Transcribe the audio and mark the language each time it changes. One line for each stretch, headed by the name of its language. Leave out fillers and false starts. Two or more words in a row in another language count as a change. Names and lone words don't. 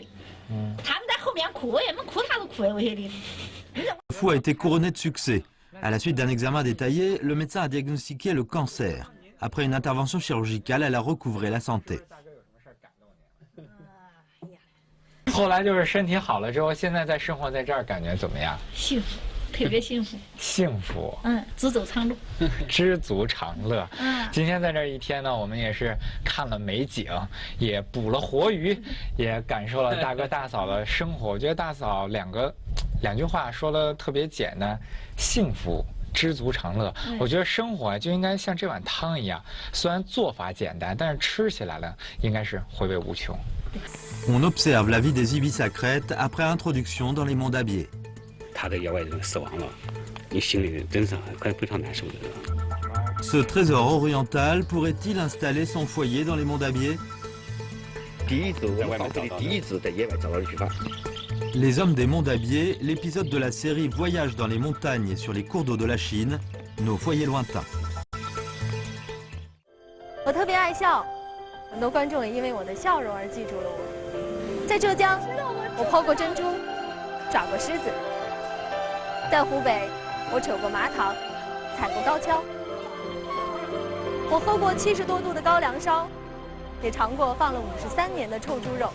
Chinese: 他们在后面哭，我也没哭啥子哭，我晓得。
French: Fu a été couronné de succès. À la suite d'un examen détaillé, le médecin a diagnostiqué le cancer. Après une intervention chirurgicale, elle a recouvré la santé.
Chinese: 后来就是身体好了之后，现在在生活在这儿感觉怎么样？幸福，特别幸福。幸福。知足常乐。知足常乐。今天在这一天呢，我们也是看了美景，也捕了活鱼，也感受了大哥大嫂的生活。我觉得大嫂两句话说的特别简单，幸福。知足常乐，我觉得生活就应该像这碗汤一样，虽然做法简单，但是吃起来呢，应该是回味无穷。
French: On observe la vie des ibis à Crète après introduction dans les monts d'Abier.
Chinese: 他的野外人死亡了，你心里真是非常难受的。
French: Ce trésor oriental pourrait-il installer son foyer dans les monts d'Abier?
Chinese: 第一次在外面找到，第一次在野外找到的地方。
French: Les hommes des monts d'Abier, l'épisode de la série Voyage dans les montagnes et sur les cours d'eau de la Chine, nos foyers lointains.
Chinese: 我特别爱笑，很多观众也因为我的笑容而记住了我。在浙江，我抛过珍珠，抓过狮子；在湖北，我扯过麻糖，踩过高跷。我喝过70多度的高粱烧，也尝过放了53年的臭猪肉。